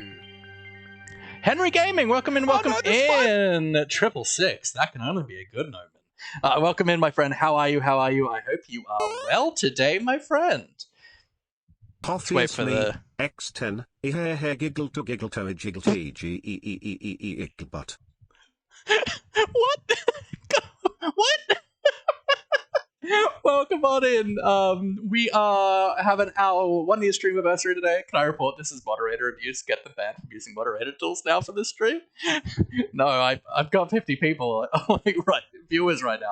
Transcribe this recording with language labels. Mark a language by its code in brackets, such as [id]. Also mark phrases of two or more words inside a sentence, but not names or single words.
[en] Henry Gaming, welcome in, welcome no, this one- in. 666, that can only be a good omen. Welcome in, my friend. How are you? How are you? I hope you are well today, my friend. Let's wait for the... X10, giggle to giggle to jiggle t g e e e e e ickle butt. What? What? Welcome on in. We are having our 1 year Streamiverysary today. Can I report this is moderator abuse? Get the ban from using moderator tools now for this stream? No, I've got 50 people, like, right, viewers right now.